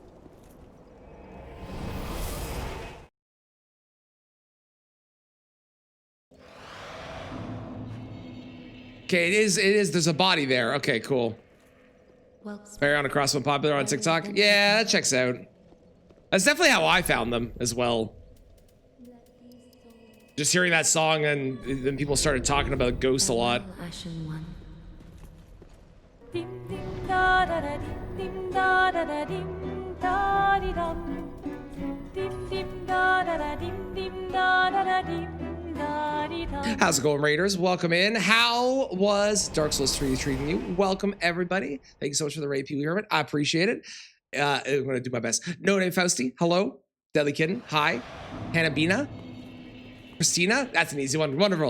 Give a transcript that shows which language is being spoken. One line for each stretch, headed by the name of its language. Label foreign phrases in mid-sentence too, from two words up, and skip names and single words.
English: Okay, it is. There's a body there. Okay, cool. Well, Fire on a crossbow popular on TikTok. Yeah, that checks out. That's definitely how I found them as well. Just hearing that song and then people started talking about Ghost a lot. Ashen one. Dim dim da da da dim da da da dim da di dum. Dim dim da da da dim da da dim da di dum. How's it going, Raiders? Welcome in. How was Dark Souls 3 treating you? Welcome, everybody. Thank you so much for the raid, Pee Wee Hermit. I appreciate it. I'm going to do my best. No Name Fausti, hello. Deadly Kitten, hi. Hannah Bina. Christina, that's an easy one. Wonderful.